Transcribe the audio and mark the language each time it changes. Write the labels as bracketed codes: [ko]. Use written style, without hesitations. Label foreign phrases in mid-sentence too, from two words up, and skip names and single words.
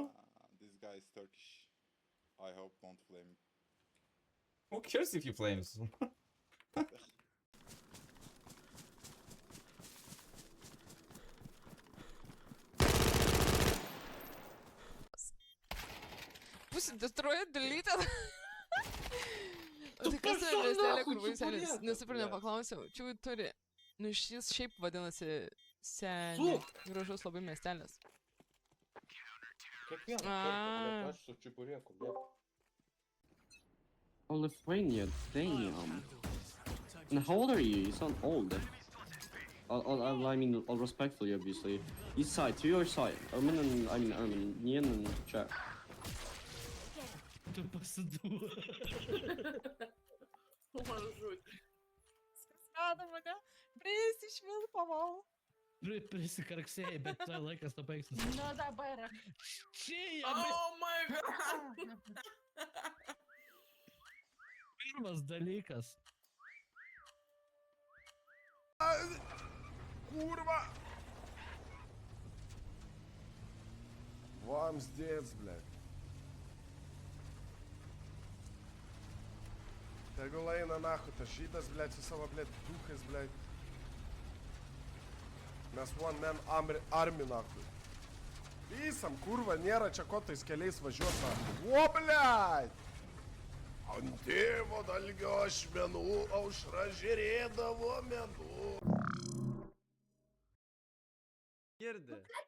[en] This guy is Turkish. I hope won't flame. Who cares if you flames? Pussy destroyed, deleted. [lt] Tai kas yra miestelė, kur vaiselis? Nesuprantu, nepaklausiau. Čia turi. Nu šis šiaip vadinasi seniai. Gražus labai miestelis. Aš su čipurėku, bet. [en] Oh, Lithuania, damn. And how old are you? You sound old. I mean, all respectfully, obviously. East side, to your side. Armin, Nien and chat. [lt] Tu pasiduo. Skada mane. Prisišvilpavau. Prisikarksėjai, bet tai laikas to baigsis. Nu dabar. Čia [en] Oh my god. [lt] pirmas dalykas. Kurva! [ru] Вам здесь, блядь. [lt] Tegul eina nahui, tas žydas, blėt, su savo, blėt, duchais, blėt. Mes [en] one man army, [lt] nahui. Visam, kurva, nėra čia ko tais keliais važiuot, nahui. O, blėt! Ant tėvo dalgio ašmenų aušra žiūrėdavo menų. Girdi.